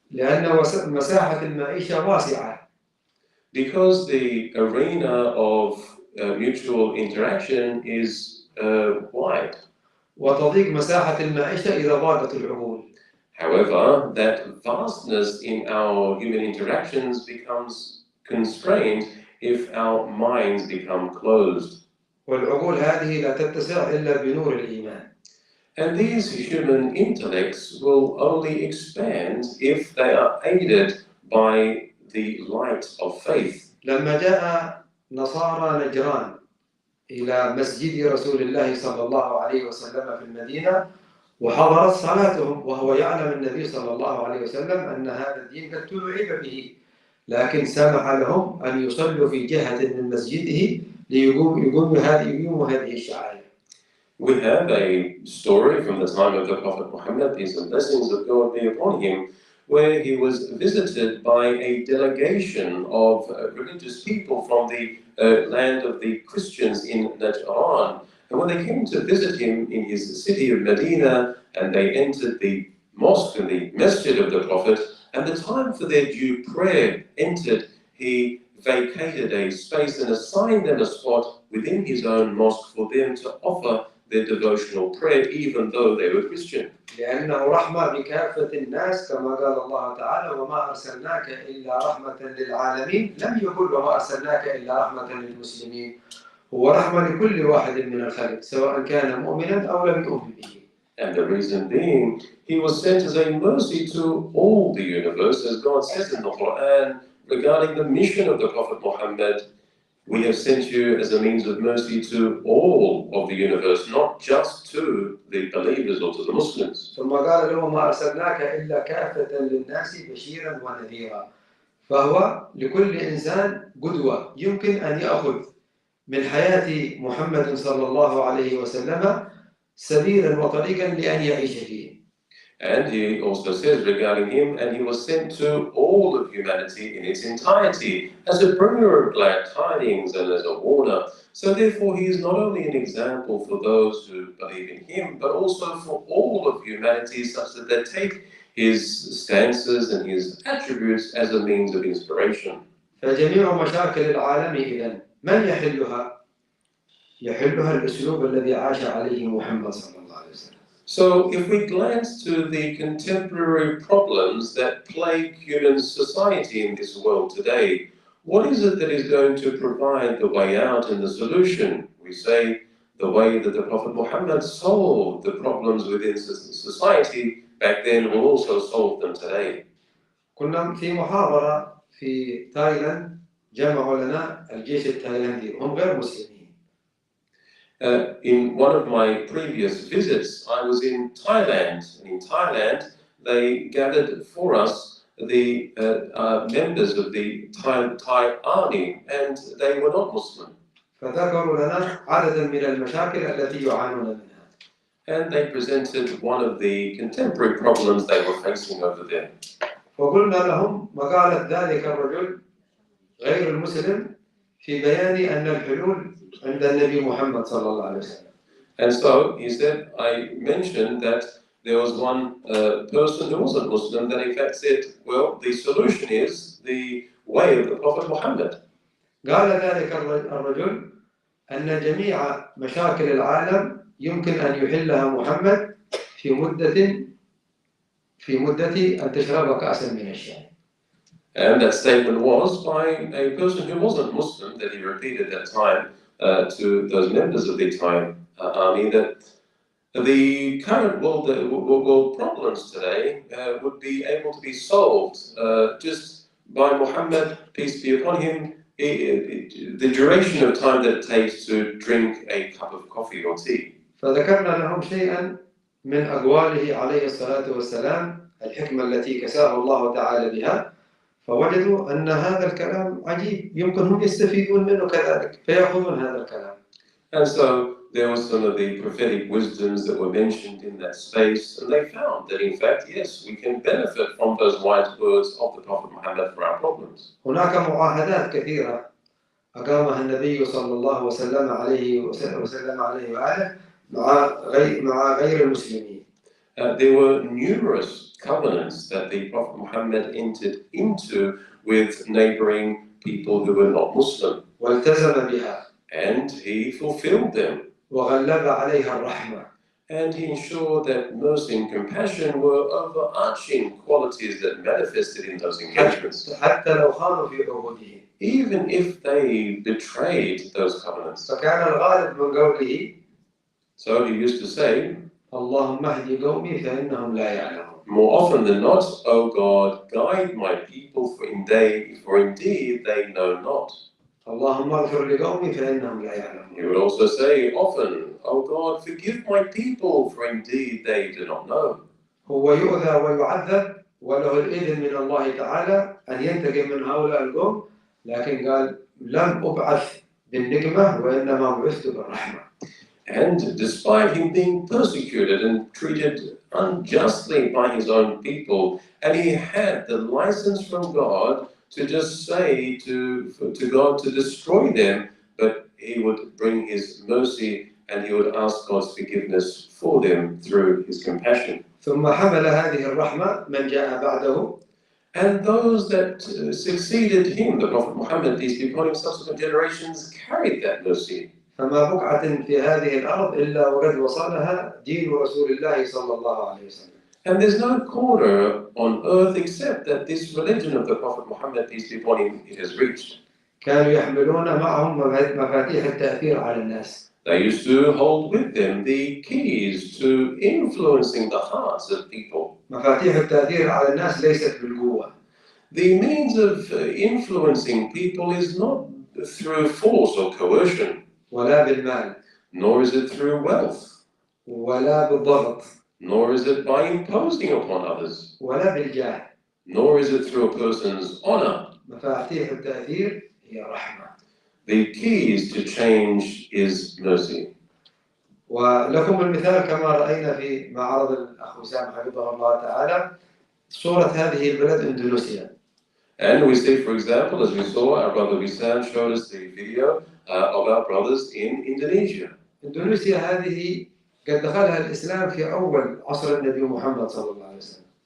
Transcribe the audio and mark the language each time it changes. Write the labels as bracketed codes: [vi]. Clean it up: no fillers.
[ar] لأن مساحة المعيشة واسعة. [en] Because the arena of mutual interaction is wide. [ar] وتضيق مساحة المعيشة إذا ضاقت العقول. [en] However, that vastness in our human interactions becomes constrained if our minds become closed. [ar] والعقول هذه لا تتسع إلا بنور الإيمان. [en] And these human intellects will only expand if they are aided by the light of faith. [ar] لما جاء نصارى نجران إلى مسجد رسول الله صلى الله عليه وسلم في المدينة وحضرت صلاتهم وهو يعلم النبي صلى الله عليه وسلم أن هذا الدين قد توعب به، لكن سمح لهم أن يصلوا في جهة من مسجده ليقوموا هذه الشعائر. [en] We have a story from the time of the Prophet Muhammad, peace and blessings of God be upon him, where he was visited by a delegation of religious people from the land of the Christians in Najran. And when they came to visit him in his city of Medina, and they entered the mosque and the masjid of the Prophet, and the time for their due prayer entered, he vacated a space and assigned them a spot within his own mosque for them to offer their devotional prayer, even though they were Christian. [ar] لأنه رحمة بكافة الناس كما قال الله تعالى وما أرسلناك إلا رحمة للعالمين، لم يقل وما أرسلناك إلا رحمة للمسلمين، هو رحمة لكل واحد من الخلق سواء كان مؤمنا أو لم يؤمن به. [en] And the reason being, he was sent as a mercy to all the universe, as God says in the Quran regarding the mission of the Prophet Muhammad. We have sent you as a means of mercy to all of the universe, not just to the believers or to the Muslims. [ar] ثم قال له ما أرسلناك إلا كافة للناس بشيرا ونذيرا، فهو لكل إنسان قدوة يمكن أن يأخذ من حياة محمد صلى الله عليه وسلم سبيلا وطريقا لأن يعيش فيه. [en] And he also says regarding him, and he was sent to all of humanity in its entirety as a bringer of glad tidings and as a warner. So therefore he is not only an example for those who believe in him, but also for all of humanity, such that they take his stances and his attributes as a means of inspiration. [ar] فجميع مشاكل العالم إذن من يحلها؟ يحلها الأسلوب الذي عاش عليه محمد صلى الله عليه وسلم. [en] So if we glance to the contemporary problems that plague human society in this world today, what is it that is going to provide the way out and the solution? We say the way that the Prophet Muhammad solved the problems within society back then will also solve them today. [ar] كنا في محاضرة في تايلاند جمعوا لنا الجيش التايلاندي هم غير مسلمين. [en] In one of my previous visits, I was in Thailand. And in Thailand, they gathered for us the members of the Thai army, and they were not Muslim. [ar] فذكروا لنا عددا من المشاكل التي يعانون منها. [en] And they presented one of the contemporary problems they were facing over there. [ar] فقلنا لهم مقالة ذلك الرجل غير المسلم في بيان أن الحلول عند النبي محمد صلى الله عليه وسلم. [en] And so he said, I mentioned that there was one person who wasn't Muslim that in fact said, well, the solution is the way of the Prophet Muhammad. [ar] قال ذلك الرجل أن جميع مشاكل العالم يمكن أن يحلها محمد في مدة أن تشرب كأسا من الشاي. [en] And that statement was by a person who wasn't Muslim, that he repeated that time to those members of the Thai army, that the current world problems today would be able to be solved just by Muhammad, peace be upon him, the duration of time that it takes to drink a cup of coffee or tea. [ar] فذكرنا لهم شيئا من أقواله عليه الصلاة والسلام الحكمة التي كساه الله تعالى بها، فوجدوا أن هذا الكلام عجيب يمكن هم يستفيدون منه كذلك فيأخذون هذا الكلام. [en] And so there were some of the prophetic wisdoms that were mentioned in that space, and they found that in fact, yes, we can benefit from those wise words of the Prophet Muhammad for our problems. [ar] هناك معاهدات كثيرة أقامها النبي صلى الله عليه وآله مع غير المسلمين. [en] There were numerous covenants that the Prophet Muhammad entered into with neighboring people who were not Muslim. [ar] والتزم بها. [en] And he fulfilled them. [ar] وغلب عليها الرحمة. [en] And he ensured that mercy and compassion were overarching qualities that manifested in those engagements. [ar] حتى لو خانوا في عهودهم. [en] Even if they betrayed those covenants. [ar] فكان الغالب من قوله. [en] So he used to say, [ar] اللهم اهد قومي فإنهم لا يعلمون. [en] More often than not, O God, guide my people, for indeed they know not. [ar] اللهم اغفر لقومي فإنهم لا يعلمون. [en] He would also say often, O God, forgive my people, for indeed they do not know. [ar] هو يؤذى ويعذب وله الإذن من الله تعالى أن ينتقم من هؤلاء القوم، لكن قال لم أبعث بالنقمة وإنما بعثت بالرحمة. [en] And despite him being persecuted and treated unjustly by his own people, and he had the license from God to just say to God to destroy them, but he would bring his mercy and he would ask God's forgiveness for them through his compassion. [ar] ثم حمل هذه الرحمة من جاء بعده. [en] And those that succeeded him, the Prophet Muhammad, peace be upon him, subsequent generations carried that mercy. [ar] فما بقعة في هذه الأرض إلا وقد وصلها دين رسول الله صلى الله عليه وسلم. [en] And there's no corner on earth except that this religion of the Prophet Muhammad, peace be upon him, it has reached. [ar] كانوا يحملون معهم مفاتيح التأثير على الناس. [en] They used to hold with them the keys to influencing the hearts of people. [ar] مفاتيح التأثير على الناس ليست بالقوة. [en] The means of influencing people is not through force or coercion. [ar] ولا بالمال. [en] Nor is it through wealth. [ar] ولا بالضغط. [en] Nor is it by imposing upon others. [ar] ولا بالجاه. [en] Nor is it through a person's honor. [ar] مفاتيح التأثير هي رحمة. [en] The keys to change is mercy. [ar] ولكم المثال كما رأينا في معرض الأخ وسام حفظه الله تعالى صورة هذه البلد إندونيسيا. [en] And we see, for example, as we saw, our brother Wisan showed us the video of our brothers in Indonesia. [ar] إندونيسيا هذه قد دخلها الإسلام في أول عصر النبي محمد صلى الله عليه وسلم.